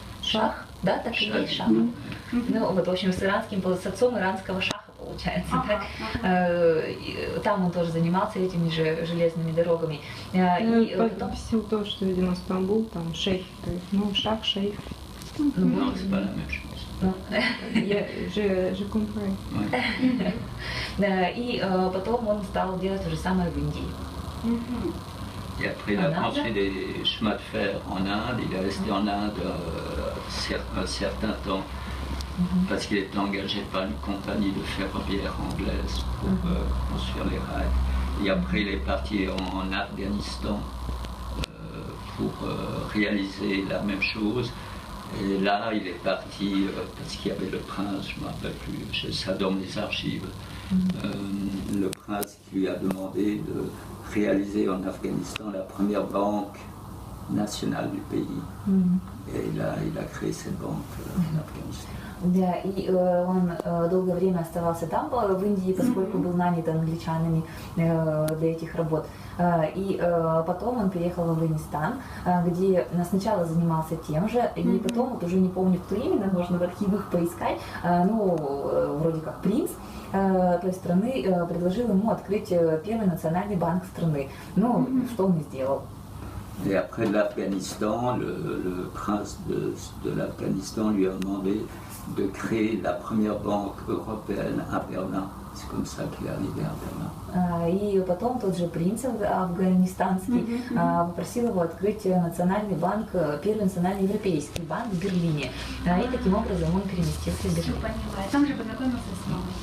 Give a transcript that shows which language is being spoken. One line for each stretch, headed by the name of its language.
Russian: Шах, да, так и есть шах. Ну, вот, в общем, с отцом иранского шаха получается, так? Там он тоже занимался этими же железными дорогами. И потом все то, что, видимо, Стамбул, там шейх, то есть, ну, шах, шейх.
French: Non, c'est pas la même chose. Je comprends.
Russian: И потом он стал делать то же самое в Индии.
French: Et après, il a construit des chemins de fer en Inde. Il est resté en Inde un certain temps parce qu'il était engagé par une compagnie de ferroviaire anglaise pour construire les rails. Et après, il est parti en Afghanistan pour réaliser la même chose. Et là, il est parti parce qu'il y avait le prince, je ne me rappelle plus, ça dans mes archives, le prince qui lui a demandé de réaliser en Afghanistan la première banque nationale du pays. Et il a créé cette banque en Afghanistan.
Russian: Да, и он долгое время оставался там, в Индии, поскольку был нанят англичанами для этих работ. И потом он переехал в Афганистан, где сначала занимался тем же, и потом, вот уже не помню, кто именно, можно в архивах поискать, ну, вроде как принц той страны предложил ему открыть первый национальный банк страны. Ну, что он и сделал.
French: Et après l'Afghanistan, le prince de l'Afghanistan lui a demandé de créer la première banque européenne à Berlin. C'est comme ça qu'il est arrivé à Berlin.
Russian: И потом тот же принц афганистанский попросил его открыть национальный банк, первый национальный европейский банк в Берлине. И таким образом он переместился в Берлин. Там же познакомился с мамой.